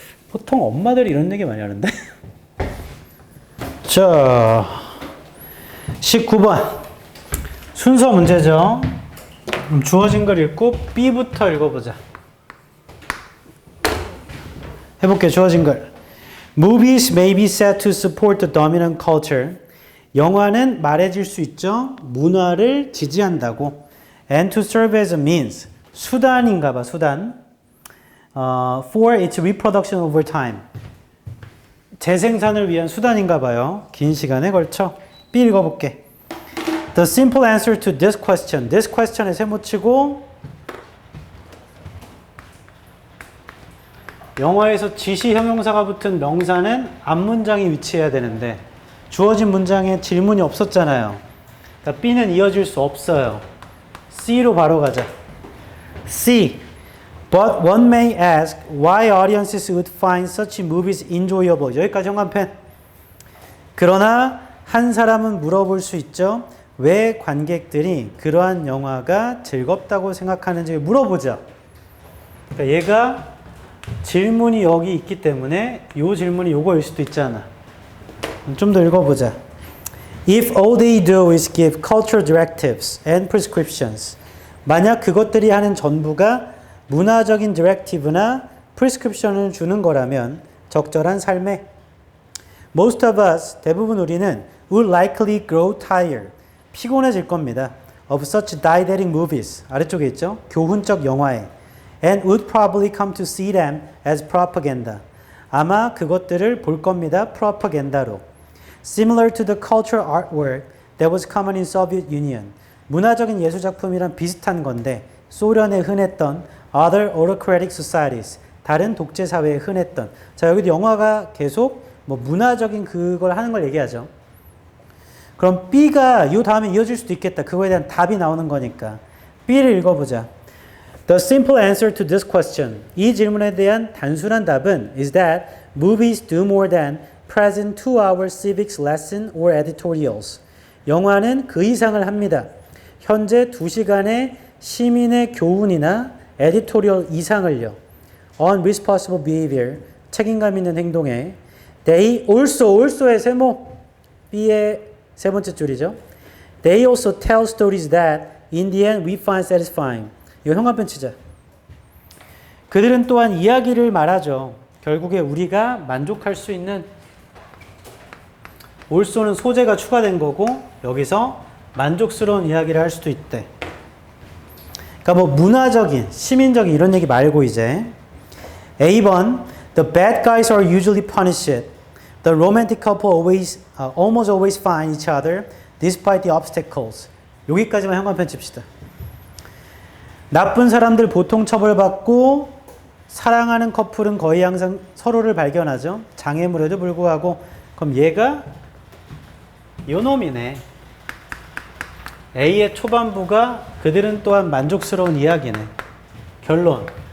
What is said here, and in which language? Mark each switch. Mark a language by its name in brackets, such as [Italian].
[Korean] 보통 엄마들이 이런 얘기 많이 하는데. 자, 19번. 순서 문제죠. 그럼 주어진 걸 읽고 B부터 읽어보자. 해볼게요. 주어진 걸. [English] Movies may be said to support the dominant culture. [Korean] 영화는 말해줄 수 있죠. 문화를 지지한다고. [English] And to serve as a means. [Korean] 수단인가 봐. 수단. [English] For its reproduction over time. [Korean] 재생산을 위한 수단인가 봐요. 긴 시간에 걸쳐. B 읽어볼게. [English] The simple answer to this question. This question [Korean] 에 세모치고 영어에서 지시 형용사가 붙은 명사는 앞문장에 위치해야 되는데 주어진 문장에 질문이 없었잖아요. 그러니까 B는 이어질 수 없어요. C로 바로 가자. C. [English] But one may ask why audiences would find such movies enjoyable. [Korean] 여기까지 형광펜. 그러나 한 사람은 물어볼 수 있죠. 왜 관객들이 그러한 영화가 즐겁다고 생각하는지 물어보자. 그러니까 얘가 질문이 여기 있기 때문에 이 질문이 요거일 수도 있잖아. 좀 더 읽어보자. [English] If all they do is give cultural directives and prescriptions. [Korean] 만약 그것들이 하는 전부가 문화적인 디렉티브나 프리스크립션을 주는 거라면 적절한 삶에 [English] Most of us, [Korean] 대부분 우리는 [English] would likely grow tired. [Korean] 피곤해질 겁니다. [English] Of such didactic movies. [Korean] 아래쪽에 있죠. 교훈적 영화에. [English] And would probably come to see them as propaganda. [Korean] 아마 그것들을 볼 겁니다. 프로파간다로. [English] Similar to the cultural artwork that was common in Soviet Union. [Korean] 문화적인 예술작품이랑 비슷한 건데 소련에 흔했던 [English] other autocratic societies. [Korean] 다른 독재 사회에 흔했던. 자, 여기도 영화가 계속 뭐 문화적인 그걸 하는 걸 얘기하죠. 그럼 B가 이 다음에 이어질 수도 있겠다. 그거에 대한 답이 나오는 거니까. B를 읽어보자. [English] The simple answer to this question. [Korean] 이 질문에 대한 단순한 답은 [English] is that movies do more than present 2-hour civics lesson or editorials. [Korean] 영화는 그 이상을 합니다. 현재 2시간의 시민의 교훈이나 에디토리얼 이상을요. [English] On responsible behavior. [Korean] 책임감 있는 행동에 [English] They also [Korean] 의 세모. B의 세 번째 줄이죠. [English] They also tell stories that in the end we find satisfying. [Korean] 이거 형광펜 치자. 그들은 또한 이야기를 말하죠. 결국에 우리가 만족할 수 있는 also는 소재가 추가된 거고 여기서 만족스러운 이야기를 할 수도 있대. 그러니까 뭐 문화적인, 시민적인 이런 얘기 말고 이제 A번 [English] The bad guys are usually punished. The romantic couple almost always find each other despite the obstacles. [Korean] 여기까지만 형광펜 칩시다. 나쁜 사람들 보통 처벌받고 사랑하는 커플은 거의 항상 서로를 발견하죠. 장애물에도 불구하고. 그럼 얘가 요 놈이네. A의 초반부가 그들은 또한 만족스러운 이야기네. 결론.